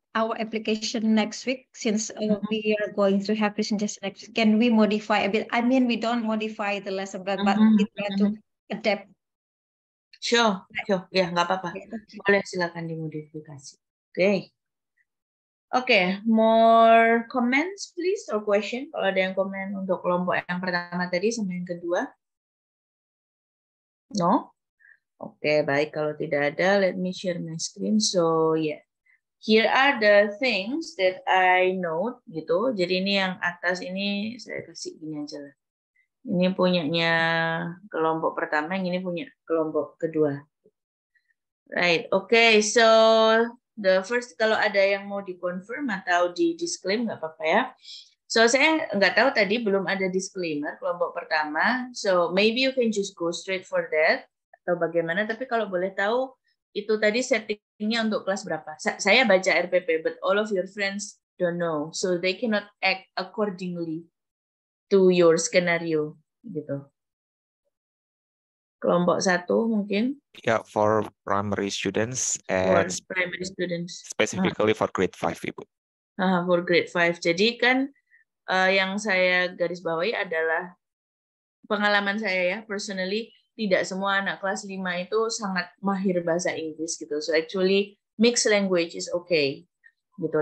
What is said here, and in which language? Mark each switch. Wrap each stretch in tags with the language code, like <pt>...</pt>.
<en>our application next week, since we are going to have presentation next week, can we modify a bit? I mean, we don't modify the lesson plan, but we try to adapt.</en> <id>Sure. Ya, nggak apa-apa. Boleh silakan dimodifikasi.</id> <en>Oke, more comments please or question?</en> <id>Kalau ada yang komen untuk kelompok yang pertama tadi sama yang kedua?</id> <en>No?</en> <id>Oke, baik. Kalau tidak ada,</id> <en>let me share my screen. So, yeah. Here are the things that I note, gitu.</en> <id>Jadi ini yang atas ini saya kasih gini aja lah. Ini punyanya kelompok pertama, yang ini punya kelompok kedua.</id> <en>Right, okay. So the first,</en> <id>kalau ada yang mau dikonfirm atau di disclaim nggak apa-apa ya. So saya nggak tahu tadi belum ada disclaimer kelompok pertama.</id> <en>So maybe you can just go straight for that</en> <id>atau bagaimana. Tapi kalau boleh tahu itu tadi settingnya untuk kelas berapa? Saya baca RPP,</id> <en>but all of your friends don't know, so they cannot act accordingly to your scenario, gitu.</en> <id>Kelompok 1 mungkin?</id> <en>Yeah, for primary students For and primary students. specifically for grade 5, Ibu. For grade 5.</en> <id>Jadi kan yang saya garis bawahi adalah pengalaman saya ya, personally, tidak semua anak kelas 5 itu sangat mahir bahasa Inggris gitu.</id> <en>So actually mixed language is okay gitu.</en>